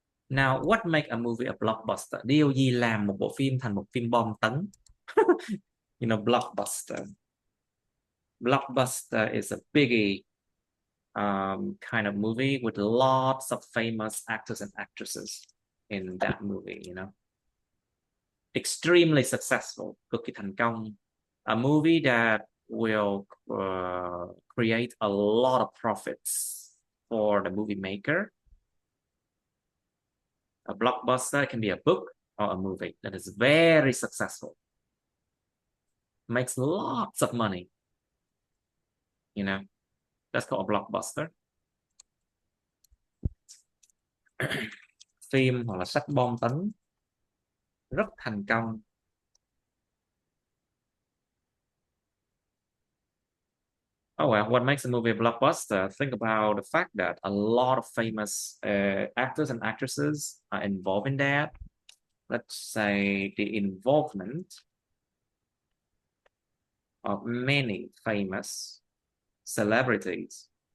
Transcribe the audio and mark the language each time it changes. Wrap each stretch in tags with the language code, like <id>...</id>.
<en>Now, what makes a movie a blockbuster?</en> <vi>Điều gì làm một bộ phim thành một phim bom tấn?</vi> <en>Blockbuster. Blockbuster is a biggie kind of movie with lots of famous actors and actresses in that movie. Extremely successful,</en> <vi>cực kỳ thành công.</vi> <en>A movie that will create a lot of profits for the movie maker. A blockbuster can be a book or a movie that is very successful, makes lots of money. That's called a blockbuster.</en> <vi>Phim hoặc là sách bom tấn rất thành công.</vi> <en>Oh well, what makes a movie a blockbuster? Think about the fact that a lot of famous actors and actresses are involved in that. Let's say the involvement of many famous celebrities.</en>